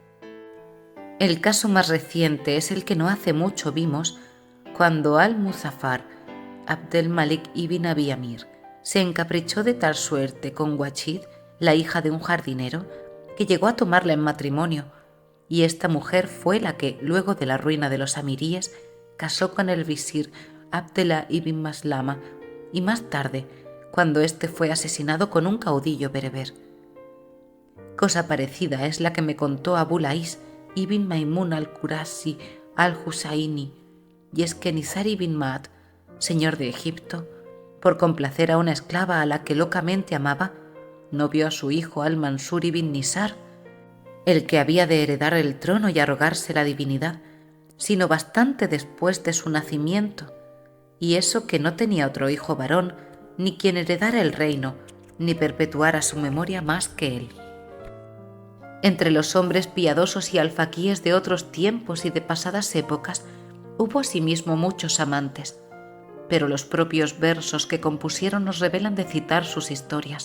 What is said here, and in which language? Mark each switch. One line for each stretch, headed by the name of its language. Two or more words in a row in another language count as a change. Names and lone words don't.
Spanish: El caso más reciente es el que no hace mucho vimos cuando Al-Muzaffar Abd-el-Malik ibn Abi Amir se encaprichó de tal suerte con Wachid, la hija de un jardinero, que llegó a tomarla en matrimonio, y esta mujer fue la que, luego de la ruina de los amiríes, casó con el visir Abdallah ibn Maslama, y más tarde, cuando éste fue asesinado con un caudillo bereber. Cosa parecida es la que me contó Abu Lais ibn Maimun al-Qurasi al-Husaini, y es que Nizar ibn Ma'd, señor de Egipto, por complacer a una esclava a la que locamente amaba, no vio a su hijo al-Mansur ibn Nisar, el que había de heredar el trono y arrogarse la divinidad, sino bastante después de su nacimiento, y eso que no tenía otro hijo varón, ni quien heredara el reino, ni perpetuara su memoria más que él. Entre los hombres piadosos y alfaquíes de otros tiempos y de pasadas épocas, hubo asimismo muchos amantes, pero los propios versos que compusieron nos revelan de citar sus historias.